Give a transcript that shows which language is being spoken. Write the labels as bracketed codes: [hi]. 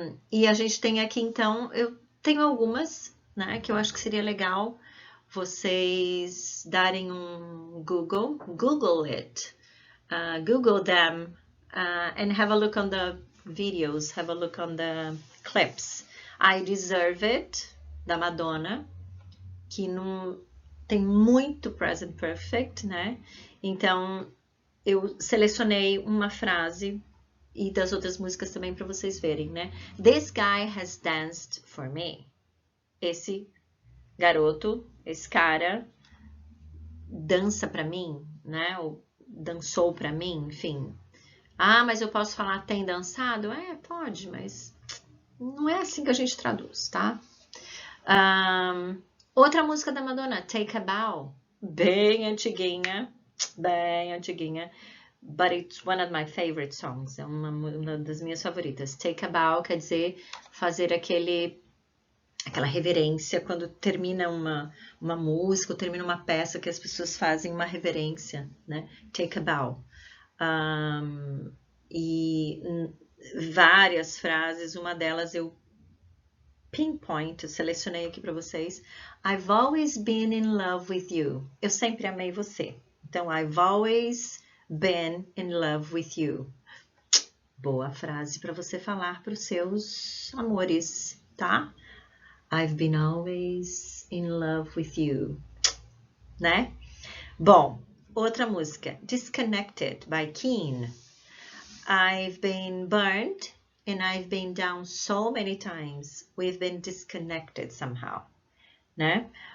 [pt] E a gente tem aqui então, eu tenho algumas, né, que eu acho que seria legal vocês darem um [en] Google it, Google them, and have a look on the videos, have a look on the clips. [pt] I Deserve It, da Madonna, que não tem muito present perfect, né? Então, eu selecionei uma frase e das outras músicas também para vocês verem, né? [en] This guy has danced for me. [pt] Esse garoto, esse cara dança para mim, né? Ou dançou para mim, enfim. Ah, mas eu posso falar tem dançado? É, pode, mas não é assim que a gente traduz, tá? Outra música da Madonna, Take a Bow. Bem antiguinha, bem antiguinha. [en] But it's one of my favorite songs. [pt] É uma das minhas favoritas. Take a bow quer dizer fazer aquela reverência quando termina uma música ou termina uma peça que as pessoas fazem uma reverência, né? Take a bow. E várias frases, uma delas eu pinpoint, eu selecionei aqui para vocês. [en] I've always been in love with you. [pt] Eu sempre amei você. Então, [en] I've always been in love with you. [pt] Boa frase para você falar para os seus amores, tá? [en] I've been always in love with you, né? [pt] Bom, outra música, Disconnected by Keane. [en] I've been burned and I've been down so many times. We've been disconnected somehow, né?